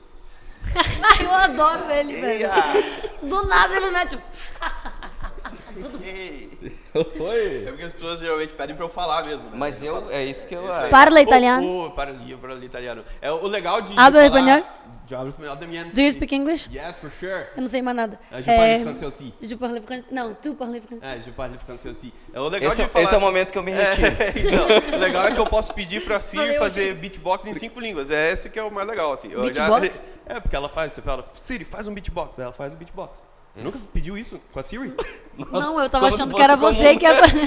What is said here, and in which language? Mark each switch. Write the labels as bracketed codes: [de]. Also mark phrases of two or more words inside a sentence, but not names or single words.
[pt] Eu adoro ele, velho. Do nada ele mete. Oi. É porque as pessoas geralmente pedem pra eu falar mesmo. Né? Mas é isso que eu. [it] Parla italiano. Parla italiano. [pt] É o legal de. [es] Habla espanhol? Hablo espanhol também. [en] Do you speak English? Yes, for sure. [pt] Eu não sei mais nada. [fr] Je parle français aussi. Je parle français. Não, tu parles français. Je parle français aussi. [pt] É o legal de falar. Esse é o momento que eu me retiro. Então, o legal é que eu posso pedir pra Siri fazer beatbox em 5 línguas. É esse que é o mais legal, assim. Beatbox? Porque ela faz, você fala, Siri, faz um beatbox. Ela faz o beatbox. Você nunca pediu isso com a Siri? Não, eu tava achando que era você que ia fazer.